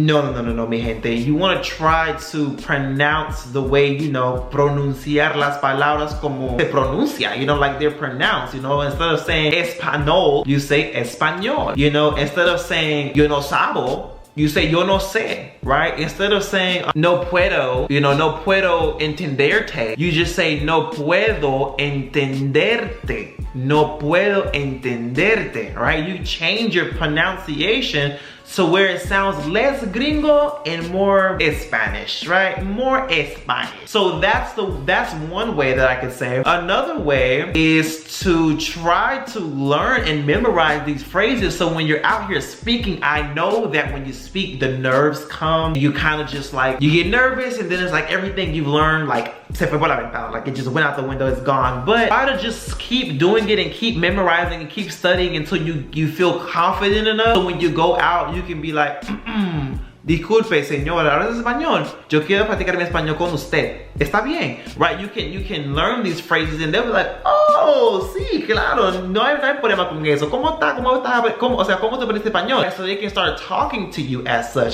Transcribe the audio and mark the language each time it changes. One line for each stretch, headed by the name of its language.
Spanish: No, mi gente.
English: You want to try to pronounce the way, you know, pronunciar las palabras como se pronuncia, you know, like they're pronounced, you know. Instead of saying español, you say español, you know. Instead of saying yo no sabo, you say yo no sé, right? Instead of saying no puedo, you know, no puedo entenderte, you just say no puedo entenderte.
Spanish: No puedo entenderte, right?
English: You change your pronunciation so where it sounds less gringo and more Spanish, right? More Spanish. So that's one way that I could say. Another way is to try to learn and memorize these phrases, so when you're out here speaking, I know that when you speak, the nerves come. You kind of just like, you get nervous, and then it's like everything you've learned, like se fue por la ventana, like it just went out the window, it's gone. But try to just keep doing it and keep memorizing and keep studying until you feel confident enough, so when you go out, you can be like, disculpe señora, ¿hablas español?
Spanish: Yo quiero practicar mi español con usted. Está bien, right? You can learn these phrases and they'll be like, oh, sí, claro, no hay problema con eso. ¿Cómo está? O sea, ¿cómo te aprendiste español?
English: So they can start talking to you as such.